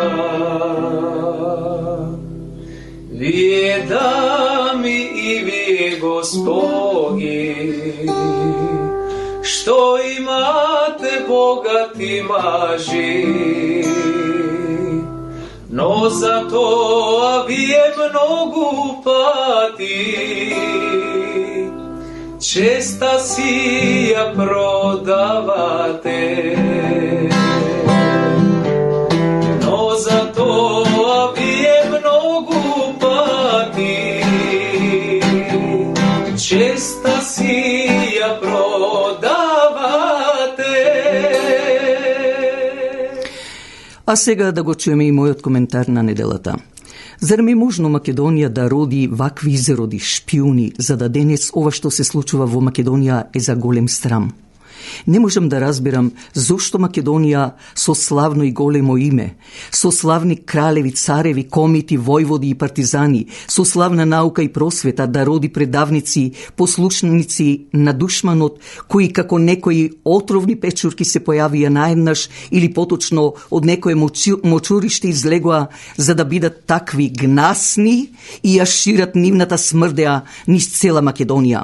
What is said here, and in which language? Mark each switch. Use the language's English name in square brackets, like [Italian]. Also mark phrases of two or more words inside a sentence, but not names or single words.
[Macedonian] Вие дами и вие господи, што имате богати мажи, но за то вие многу пати, честа сија продавате. Но за то вие многу пати, честа сија продавате. А сега да го чуеме и мојот коментар на неделата. Зар ми можно Македонија да роди вакви изроди, шпиуни, за да денес ова што се случува во Македонија е за голем срам? Не можам да разбирам зошто Македонија со славно и големо име, со славни кралеви, цареви, комити, војводи и партизани, со славна наука и просвета да роди предавници, послушници на душманот, кои како некои отровни печурки се појавија наеднаш или поточно од некое мочуриште излегоа за да бидат такви гнасни и ја шират нивната смрдеа низ цела Македонија.